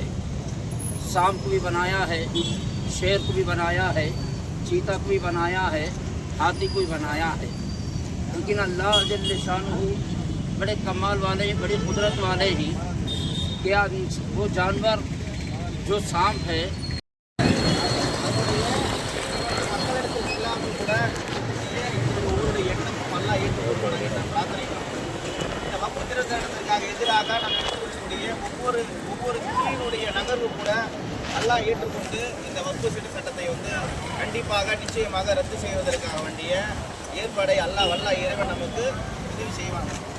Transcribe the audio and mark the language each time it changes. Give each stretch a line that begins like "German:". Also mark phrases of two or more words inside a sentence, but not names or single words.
Urdu: سانپ کو بھی بنایا ہے، شیر کو بھی بنایا ہے، چیتا کو بھی بنایا ہے، ہاتھی کو بھی بنایا ہے. لیکن اللہ جل شانہ بڑے کمال والے، بڑی قدرت والے ہی کیا وہ جانور جو سانپ ہے
Tamil: எதிராக நம்ம எடுத்துக்கூடிய ஒவ்வொரு கீழினுடைய நகர்வு கூட எல்லாம் ஏற்றுக்கொண்டு இந்த வக்ஃபு சீட்டு சட்டத்தை கண்டிப்பாக நிச்சயமாக ரத்து செய்வதற்காக வேண்டிய ஏற்பாடை வல்ல இறைவன் நமக்கு உதவி செய்வாங்க.